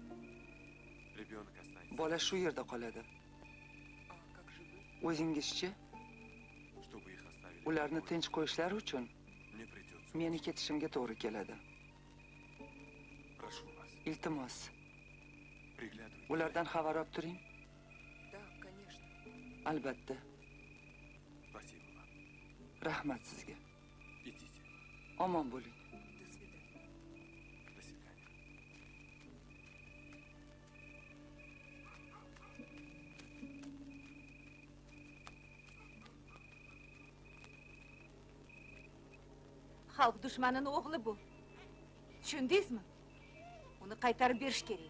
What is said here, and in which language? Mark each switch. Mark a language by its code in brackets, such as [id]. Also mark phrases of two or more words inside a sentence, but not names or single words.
[uz] Bola shu yerda qoladi. O'zingizchi? Ularni tinch qo'yishlari uchun meni ketishimga to'g'ri keladi. [ru] Прошу. [uz] Iltimos. Ulardan xabar olib turing. [ru] Да, конечно. [uz] Albatta. [ru] Спасибо вам. [uz] Rahmat sizga. [ru] Идите. [uz] Omon bo'ling. [ru] До свидания. До свидания. [uz] Xalq dushmanining o'g'li bu. Tushundingizmi? Uni qaytarib berish kerak.